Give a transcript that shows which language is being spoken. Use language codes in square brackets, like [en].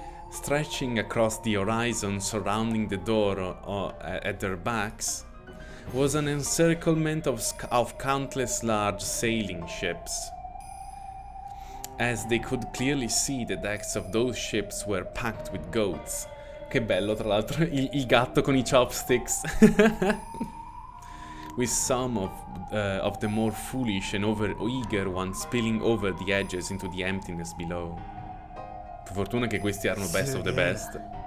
[en] Stretching across the horizon surrounding the door at their backs was an encirclement of countless large sailing ships. As they could clearly see, the decks of those ships were packed with goats. [it] Che bello, tra l'altro, il gatto con i chopsticks. [en] With some of the more foolish and over-eager ones spilling over the edges into the emptiness below. [it] Per fortuna che questi erano [en] best of the best.